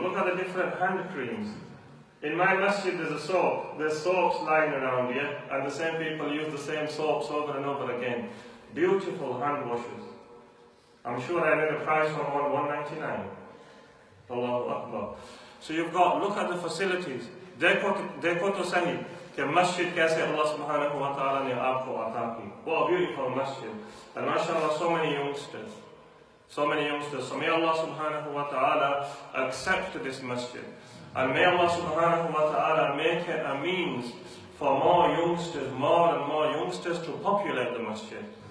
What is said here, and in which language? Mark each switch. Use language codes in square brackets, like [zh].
[en] Look at the different hand creams. In my masjid, there's soaps lying around here, and the same people use the same soaps over and over again. Beautiful hand washes. I'm sure I read a price on $199. Allahu Akbar. So you've got, look at the facilities. [hi] देखो तो सही कि मस्जिद कैसे Allah subhanahu wa ta'ala ने आपको अता की. [en] What a beautiful masjid. And mashallah, so many youngsters. So may Allah subhanahu wa ta'ala accept this masjid. And may Allah subhanahu wa ta'ala make it a means for more and more youngsters to populate the masjid.